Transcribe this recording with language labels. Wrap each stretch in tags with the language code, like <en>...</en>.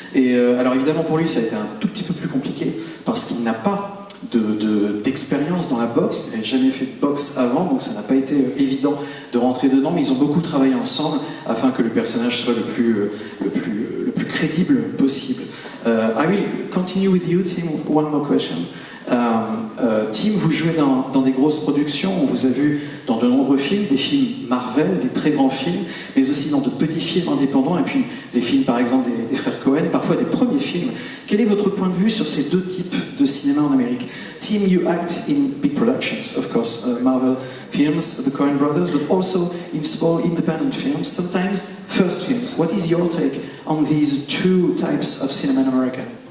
<fr>Et alors évidemment pour lui, ça a été un tout petit peu plus compliqué parce qu'il n'a pas d'expérience dans la boxe, il n'avait jamais fait de boxe avant, donc ça n'a pas été évident de rentrer dedans, mais ils ont beaucoup travaillé ensemble afin que le personnage soit le plus crédible possible.</fr> <en>I will continue with you, Tim. One more question.</en> <fr>Tim, vous jouez dans des grosses productions, on vous a vu dans de nombreux films, des films Marvel, des très grands films, mais aussi dans de petits films indépendants, et puis les films par exemple des frères Cohen, parfois des premiers films. Quel est votre point de vue sur ces deux types de cinéma en Amérique?</fr> <en>Tim, you act in big productions, of course, Marvel films, the Coen brothers, but also in small independent films, sometimes first films. What is your take on these two types of cinema in America?</en>